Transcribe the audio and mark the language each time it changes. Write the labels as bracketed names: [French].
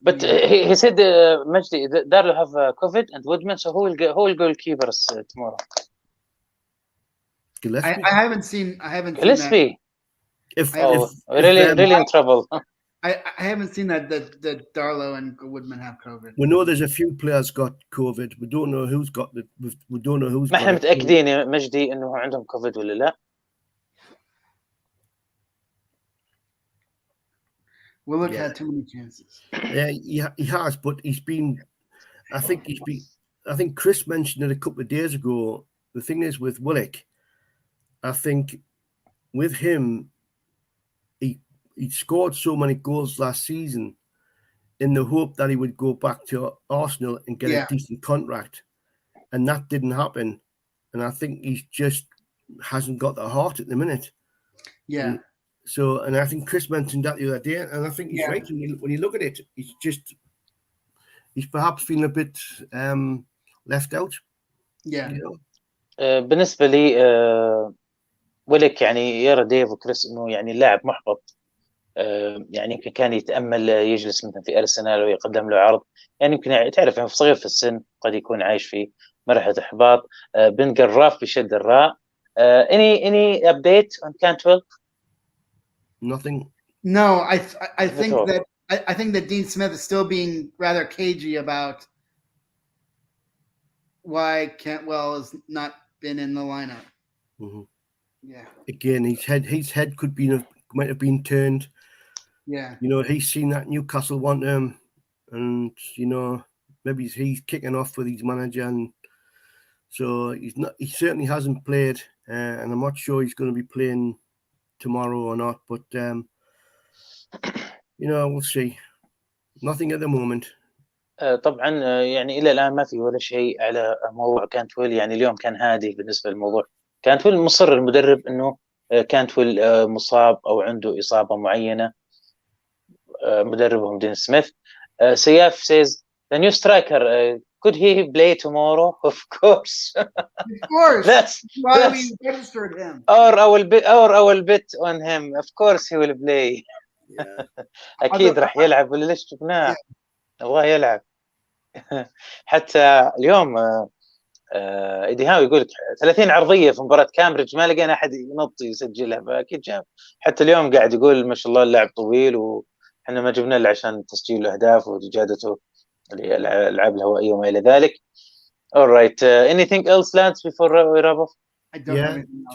[English] But he said, Majdi, Darlow have COVID and Woodman, so who will goalkeepers tomorrow? Gillespie. I haven't seen Gillespie. Really in trouble. I haven't seen that Darlow and Woodman have COVID. We know there's a few players got COVID. We don't know who's got it. We don't know who's. [Arabic] ما احنا متأكدين يا مجدي إنه عندهم كوفيد ولا لا. [English] Willock had too many chances. Yeah, he has, but he's been. I think Chris mentioned it a couple of days ago. The thing is with Willock, I think with him, he scored so many goals last season in the hope that he would go back to Arsenal and get a decent contract. And that didn't happen. And I think he's just hasn't got the heart at the minute. Yeah. And I think Chris mentioned that the other day. And I think he's right. When you look at it, he's perhaps feeling a bit left out. Yeah. You know? [Arabic] بالنسبة لي ولك يعني يرى ديف وكريس إنه يعني لاعب محبط. يعني يمكن كان يتأمل يجلس مثلا في أرسنال ويقدم له عرض، يعني يمكن تعرف يعني صغير في السن قد يكون عايش في مرحلة إحباط. بن قراف بشد الراء. [English] Any update on Cantwell? Nothing. No, I think that Dean Smith is still being rather cagey about why Cantwell has not been in the lineup. Mm-hmm. Yeah. Again, his head might have been turned. Yeah. You know, he's seen that Newcastle want him, and you know, maybe he's kicking off with his manager, and so he certainly hasn't played, and I'm not sure he's going to be playing tomorrow or not, but you know, we'll see. Nothing at the moment. [Arabic] طبعا يعني الى الان ما في ولا شيء على موضوع كانتويل. يعني اليوم كان هادي بالنسبه للموضوع. كانتويل مصر المدرب انه كانتويل مصاب او عنده اصابه معينه. مدربهم دين سميث. [English] سياف says the new striker could he play tomorrow? Of course. Of course. That's why we registered him. Or I will bet on him. Of course he will play. [Arabic] اكيد راح يلعب ولا ليش شفناه نبغاه يلعب. حتى اليوم ايدي هاو يقول 30 عرضيه في مباراه كامبريدج ما لقينا احد ينط يسجلها، فاكيد جاب. حتى اليوم قاعد يقول ما شاء الله اللاعب طويل وحنا ما جبنا له عشان تسجيل الاهداف واجادته الالعاب الهوائيه وما الى ذلك. [English] All right, anything else, lads, before we wrap up? I don't have anything else.